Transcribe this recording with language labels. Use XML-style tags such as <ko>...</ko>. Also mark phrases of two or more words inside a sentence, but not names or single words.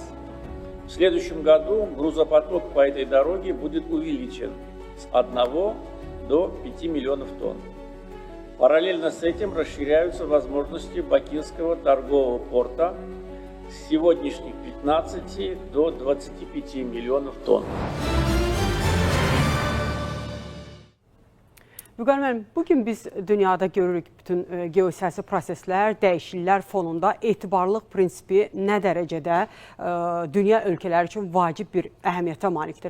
<ru>В следующем году грузопоток по этой дороге будет увеличен с 1 до 5 миллионов тонн. Параллельно с этим расширяются возможности Бакинского торгового порта с сегодняшних 15 до 25 миллионов тонн.</ru> <az>Vüqar müəllim, bugün biz dünyada görürük bütün geosiyasi proseslər, dəyişikliklər fonunda etibarlılıq prinsipi nə dərəcədə dünya ölkələri üçün vacib bir əhəmiyyətə malikdir.</az>